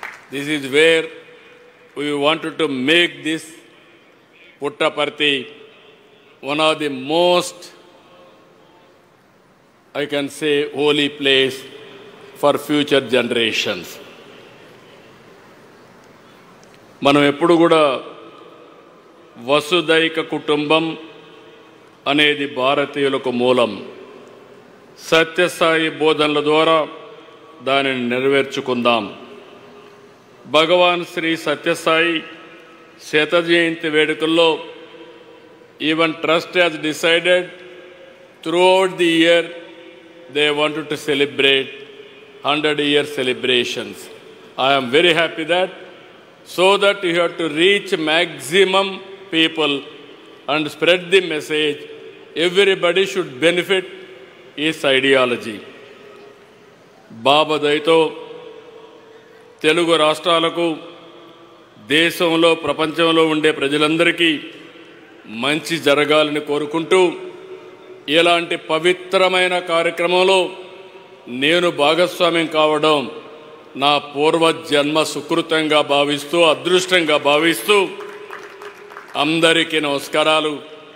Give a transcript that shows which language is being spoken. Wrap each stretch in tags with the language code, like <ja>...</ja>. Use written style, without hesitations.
<en>This is where we wanted to make this Puttaparthi one of the most, I can say, holy place for future generations.</en> <te>మనం ఎప్పుడు కూడా వసుదైక కుటుంబం అనేది భారతీయులకు మూలం. సత్యసాయి బోధనల ద్వారా దానిని నెరవేర్చుకుందాం. భగవాన్ శ్రీ సత్యసాయి శత జయంతి వేడుకల్లో</te> <en>Even trust has decided throughout the year they wanted to celebrate 100-year celebrations. I am very happy that, so that you have to reach maximum people and spread the message. Everybody should benefit his ideology.</en> <te>బాబా దయతో తెలుగు రాష్ట్రాలకు, దేశంలో, ప్రపంచంలో ఉండే ప్రజలందరికీ మంచి జరగాలని కోరుకుంటూ, ఇలాంటి పవిత్రమైన కార్యక్రమంలో నేను భాగస్వామ్యం కావడం నా పూర్వజన్మ సుకృతంగా భావిస్తూ, అదృష్టంగా భావిస్తూ అందరికీ నమస్కారాలు.</te>